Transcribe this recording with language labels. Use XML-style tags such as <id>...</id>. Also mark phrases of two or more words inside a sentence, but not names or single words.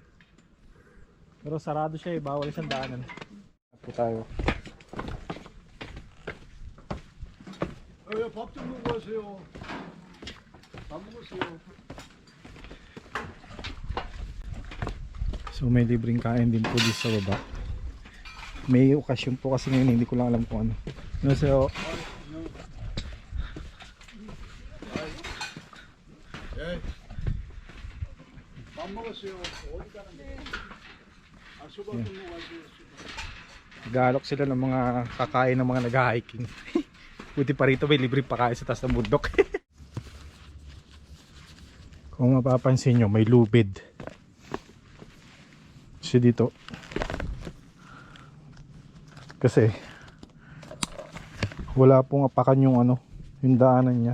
<tl>Pero sarado siya eh, bawal isang daanan. Po tayo.</tl> <ko>밥 좀 먹고 가세요. 밥 먹으세요.</ko> <tl>So may libreng kain din po dito sa baba. May okasyon po kasi ngayon, hindi ko lang alam kung ano. So,</tl> <ko>밥 먹었어요. 어디 가는데? 수박 좀 먹고 가세요.</ko> <tl>nag-aalok sila ng mga kakain ng mga nag-hiking. Buti pa rito may libreng pakain sa taas ng bundok. Kung mapapansin nyo, may lubid. Kasi dito. Kasi wala pong apakan yung ano, yung daanan niya.</tl>